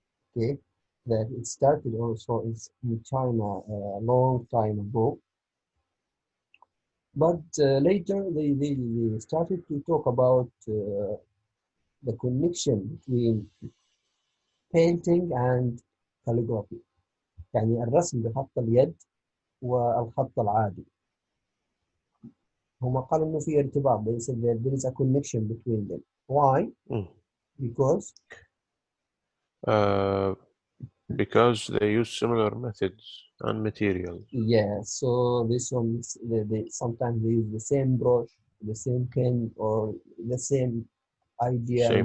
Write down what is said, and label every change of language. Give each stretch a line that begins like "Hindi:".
English: Okay, that it started also in China a long time ago. But later they started to talk about the connection between painting and calligraphy.
Arabic: يعني الرسم بخط اليد والخط العادي. هم قالوا إنه في ارتباط.
English: They said that there is a connection between them. Why? Mm. Because Uh, because they use similar methods and materials. yeah, so this one they sometimes they use the same brush, the same pen, or the same idea. I